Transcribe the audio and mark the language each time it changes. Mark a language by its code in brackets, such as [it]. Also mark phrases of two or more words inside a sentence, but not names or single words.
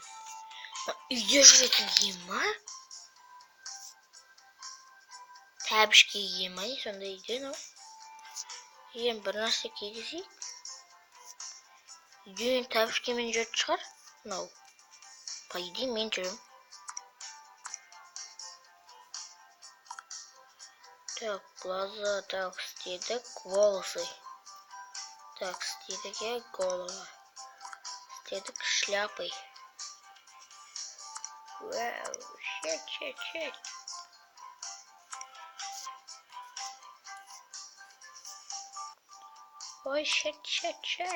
[kk] Үйде жүретін киім ма? Тәбішке киім ма? Сонда үйде мынау. Ең бір нәрсе кигізейік. Үйде тәбішкемен жүретін шығар. Мынау. [ru] По идее [kk] мен жүрем. [ru] Так, глаза, так, істедік, волосы. Так, [kk] істедік, голова. Істедік, шляпой. Вау, шет. Ой, шет.